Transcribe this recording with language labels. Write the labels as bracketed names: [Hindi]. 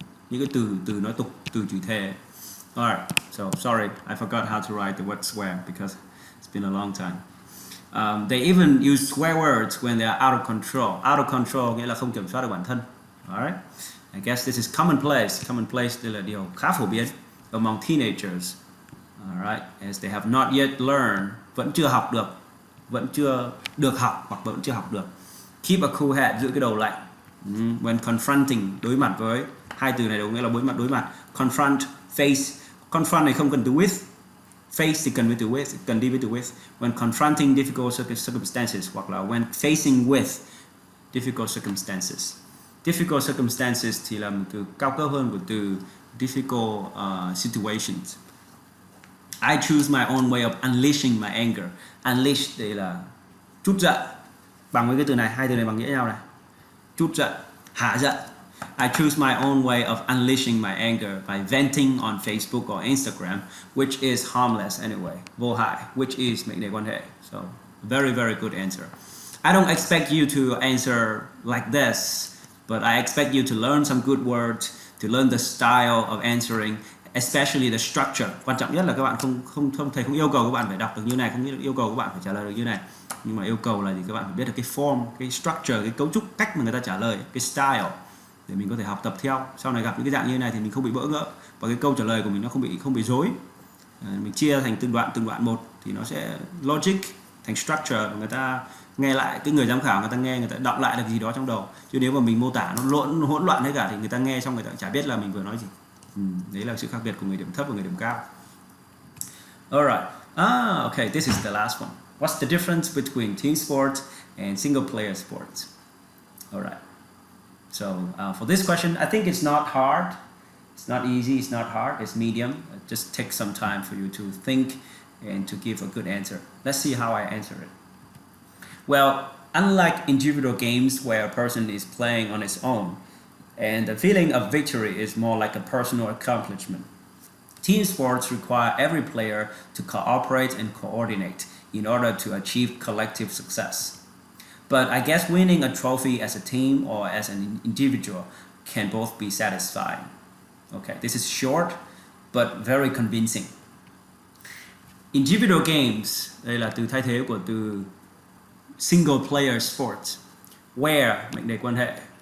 [Vietnamese] Những cái từ nói tục, từ chửi thề. [English] Alright, so sorry, I forgot how to write the word swear because it's been a long time. They even use swear words when they are out of control. Out of control [Vietnamese] nghĩa là không kiểm soát được bản thân. [English] Alright, I guess this is commonplace. Commonplace [Vietnamese] đây là điều khá phổ biến [English] among teenagers. Alright, as they have not yet learned, [Vietnamese] vẫn chưa học được, vẫn chưa được học hoặc vẫn chưa học được. [English] Keep a cool head, [Vietnamese] giữ cái đầu lạnh. [English] When confronting, [Vietnamese] đối mặt với, hai từ này đúng nghĩa là đối mặt. [English] Confront, face. [Vietnamese] Confront này không cần từ with. Face thì cần với từ with, cần đi với từ with. [English] When confronting difficult circumstances, [Vietnamese] hoặc là [English] when facing with difficult circumstances. [Vietnamese] Difficult circumstances thì là một từ cao cấp hơn của từ difficult situations. [English] I choose my own way of unleashing my anger. Unleash [Vietnamese] đây là trút giận. Bằng với cái từ này, hai từ này bằng nghĩa nhau này. Trút giận, hạ giận. [English] I choose my own way of unleashing my anger by venting on Facebook or Instagram, which is harmless anyway. [Vietnamese] Vô hại, [English] which is [Vietnamese] mệnh đề quan hệ. [English] So, very, very good answer. I don't expect you to answer like this, but I expect you to learn some good words, to learn the style of answering, especially the structure. [Vietnamese] Quan trọng nhất là các bạn thầy không yêu cầu các bạn phải đọc được như này, không yêu cầu các bạn phải trả lời được như này. Nhưng mà yêu cầu là gì? Các bạn phải biết được cái form, cái structure, cái cấu trúc, cách mà người ta trả lời, cái style, để mình có thể học tập theo. Sau này gặp những cái dạng như này thì mình không bị bỡ ngỡ và cái câu trả lời của mình nó không bị rối. Mình chia thành từng đoạn một thì nó sẽ logic thành structure. Người ta nghe lại, cái người giám khảo người ta nghe, người ta đọc lại được gì đó trong đầu. Chứ nếu mà mình mô tả nó hỗn loạn hết cả thì người ta nghe xong người ta chả biết là mình vừa nói gì. Đấy là sự khác biệt của người điểm thấp và người điểm cao. [English] Alright. Okay, this is the last one. What's the difference between team sports and single player sports? Alright. So for this question, I think it's not hard. It's not easy, it's not hard, it's medium. It just takes some time for you to think and to give a good answer. Let's see how I answer it. Well, unlike individual games where a person is playing on its own, and the feeling of victory is more like a personal accomplishment, team sports require every player to cooperate and coordinate in order to achieve collective success. But I guess winning a trophy as a team or as an individual can both be satisfying. Okay, this is short but very convincing. Individual games, [Vietnamese] đây là từ thay thế của từ [English] single player sports, where [Vietnamese] mệnh đề quan hệ.